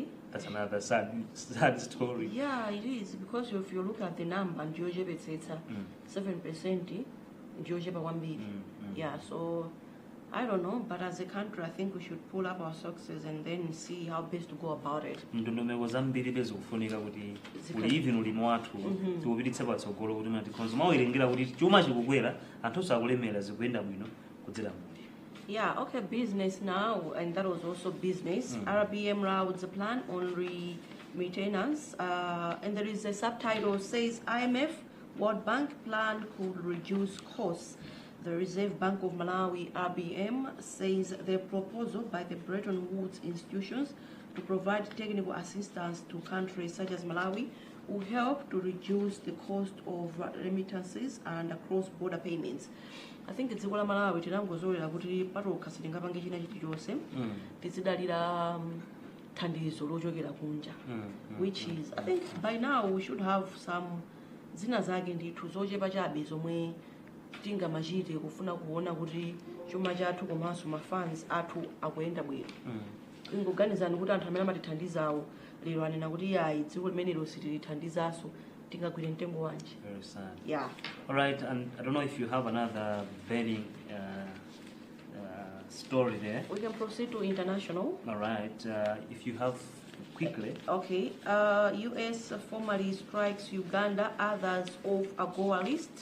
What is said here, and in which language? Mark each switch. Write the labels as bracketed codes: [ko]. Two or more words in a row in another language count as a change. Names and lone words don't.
[en] That's another sad story. Yeah, it is, because if you look at the number, Georgia it's 7%, Georgia 1 billion. Yeah, so I don't know, but as a country, I think we should pull up our success and then see how best to go about it. [ny] Ndondomeko zambiri bezokufunika kuti uli even ulimi wathu tiwupititse patsogolo kuti ngati konzuma wirengera kuti chuma chikukwera anthu sakulemera zikuyenda bwino kudzera muli. [en] Yeah, okay, business now, and that was also business. RBM lauds a plan on remittance, and there is a subtitle says IMF World Bank plan could reduce costs. The Reserve Bank of Malawi, RBM, says the proposal by the Bretton Woods institutions to provide technical assistance to countries such as Malawi will help to reduce the cost of remittances and cross-border payments. I think it's [ny] Malawi tinangozolera kuti patoka sitingapange china chilichonse tizidalira thandizo lochokera kunja, [en] which is, I think by now we should have some [ny] zina zake ndithu zochepa chabe zomwe tingamachite kufuna kuona kuti chuma chathu komanso mafans athu akuyenda bwino. Ingoganizani kuti anthu amene amatithandizawo lero anena kuti yayi dziko limenelo sitilithandizaso tingagwire mtengo wanji. [en] Very sad. Yeah. All right, and I don't know if you have another very story there. We can proceed to international. All right, if you have quickly. Okay, U.S. formally strikes Uganda, others off AGOA list.